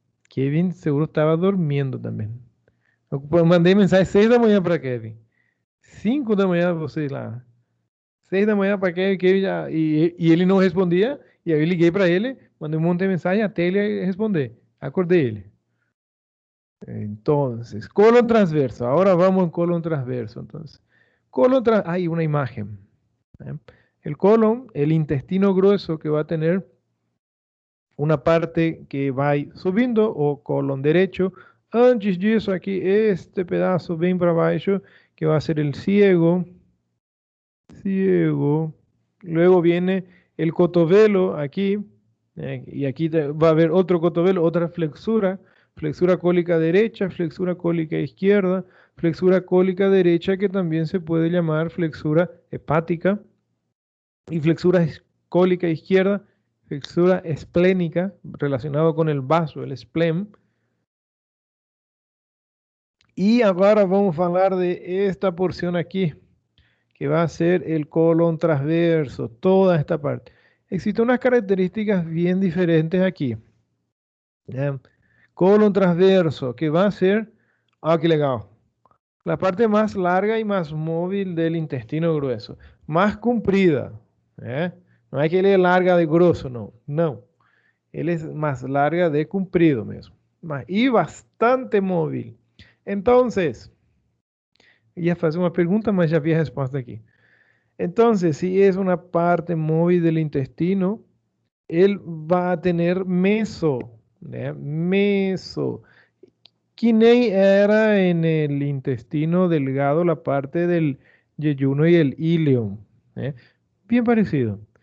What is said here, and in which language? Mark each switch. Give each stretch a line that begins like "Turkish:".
Portuguese: Kevin seguro estava dormindo também. Eu mandei mensagem 6 da manhã para Kevin. 5 da manhã, você lá. 6 da manhã para Kevin, Kevin já, e ele não respondia. E aí eu liguei para ele, mandei um monte de mensagem até ele responder. Acordei ele.
Spanish: Entonces, colon transverso. Ahora vamos en colon transverso. Entonces, hay una imagen. ¿Eh? El colon, el intestino grueso que va a tener una parte que va
Portuguese: subindo o
Spanish: colon derecho.
Portuguese: Antes disso, aqui, este pedaço bem para baixo,
Spanish: que va a ser el ciego. Ciego. Luego viene el cotovelo aquí. Y aquí va a haber otro cotovelo, otra flexura. Flexura cólica derecha, flexura cólica izquierda, flexura cólica derecha que también se puede llamar flexura hepática. Y flexura cólica izquierda, flexura esplénica, relacionado con el vaso, el spleen. Y ahora vamos a hablar de esta porción aquí, que va a ser el colon transverso, toda esta parte. Existen unas características bien diferentes aquí. ¿Ya? Colon transverso, que va a ser, qué legal, la parte más larga y más móvil del intestino grueso, más comprida. ¿Eh? No hay que leer larga de grosso, no, no. Él es más larga de
Portuguese: comprido mesmo.
Spanish: Y bastante móvil.
Portuguese: Entonces, ia fazer uma pergunta, mas já vi a resposta aqui.
Spanish: Entonces, si es una parte móvil del intestino, él va a tener meso, ¿eh? Meso.
Portuguese: Que nem
Spanish: era en el intestino delgado la parte del yeyuno y el ileum. ¿Eh? Bien parecido.